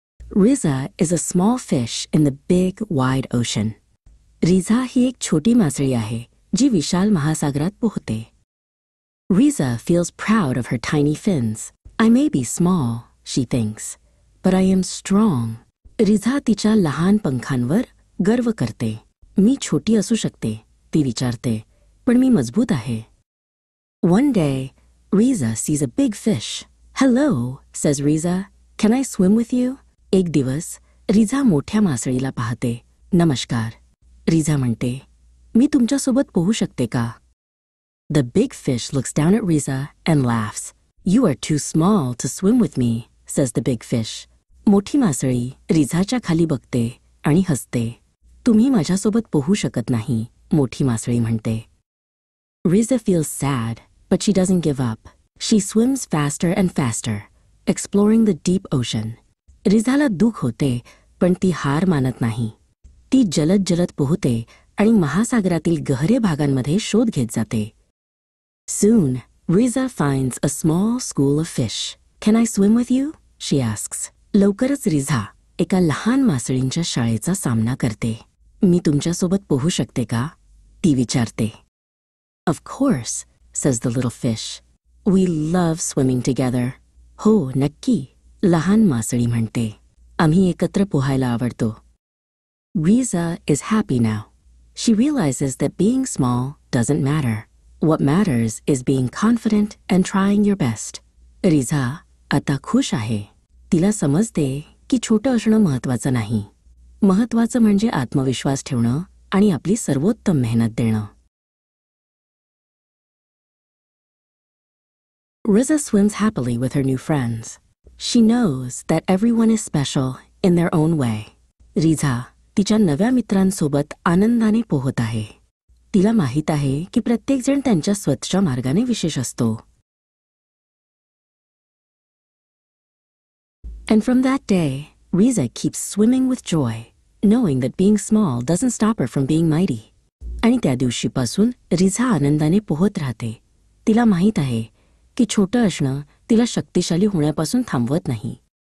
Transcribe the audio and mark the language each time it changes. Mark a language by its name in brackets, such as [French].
[English] Riza is a small fish in the big, wide ocean. [Marathi] रिझा ही एक छोटी मासळी आहे जी विशाल महासागरात पोहते. [English] Riza feels proud of her tiny fins. I may be small, she thinks, but I am strong. [Marathi] रिझा तिच्या लहान पंखांवर गर्व करते. मी छोटी असू शकते, ती विचारते, पण मी मजबूत आहे. [English] One day, Riza sees a big fish. Hello, says Riza. Can I swim with you? [Marathi] एक दिवस रिझा मोठ्या मासळीला पाहते. नमस्कार. रिझा म्हणते, मी तुमच्यासोबत पोहू शकते का? [English] The big fish looks down at Riza and laughs. You are too small to swim with me, says the big fish. [Marathi] मोठी मासळी रिझाच्या खाली बघते आणि हसते. तुम्ही माझ्यासोबत पोहू शकत नाही, मोठी मासळी म्हणते. [English] Riza feels sad, but she doesn't give up. She swims faster and faster, exploring the deep ocean. [Marathi] रिझाला दुःख होते, पण ती हार मानत नाही. ती जलद जलद पोहते आणि महासागरातील गहरे भागांमध्ये शोध घेत जाते. [English] Soon, Riza finds a small school of fish. Can I swim with you? She asks. [Marathi] लवकरच रिझा एका लहान मासळींच्या शाळेचा सामना करते. मी तुमच्यासोबत पोहू शकते का? ती विचारते. [English] Of course, says the little fish. We love swimming together. [Marathi] हो, नक्की, लहान मासळी म्हणते. आम्ही एकत्र पोहायला आवडतो. [English] Riza is happy now. She realizes that being small doesn't matter. What matters is being confident and trying your best. [Marathi] रिझा आता खुश आहे. तिला समजते की छोटं असणं महत्त्वाचं नाही. महत्त्वाचं म्हणजे आत्मविश्वास ठेवणं आणि आपली सर्वोत्तम मेहनत देणं. [English] Riza swims happily with her new friends. She knows that everyone is special in their own way. [Marathi] रिझा तिच्या नव्या मित्रांसोबत आनंदाने पोहत आहे. तिला माहीत आहे की प्रत्येकजण त्यांच्या स्वतःच्या मार्गाने विशेष असतो. [English] And from that day, Riza keeps swimming with joy, knowing that being small doesn't stop her from being mighty. [Marathi] आणि त्या दिवशीपासून रिझा आनंदाने पोहत राहते. तिला माहीत आहे की छोटं असणं तिला शक्तिशाली होण्यापासून थांबवत नाही.